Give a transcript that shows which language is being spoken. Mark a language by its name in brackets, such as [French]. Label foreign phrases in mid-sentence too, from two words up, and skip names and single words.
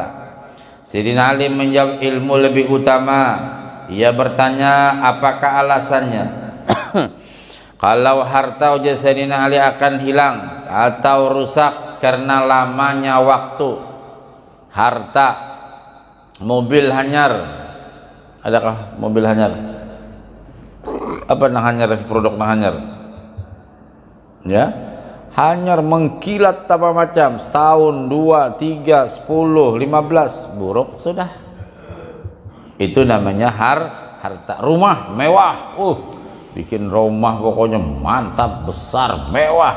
[Indonesian] Sayyidina Ali menjawab ilmu lebih utama. Ia bertanya apakah alasannya? Kalau harta ujar Sayyidina Ali akan hilang atau rusak karena lamanya waktu. [Banjar] Harta, mobil hanyar. Adakah mobil hanyar? Apa nah hanyar, produk nah hanyar? Ya, hanyar mengkilat apa macam, setahun, 2, 3, 10, 15 buruk sudah. [Indonesian] Itu namanya harta. Rumah mewah, bikin rumah pokoknya mantap, besar, mewah.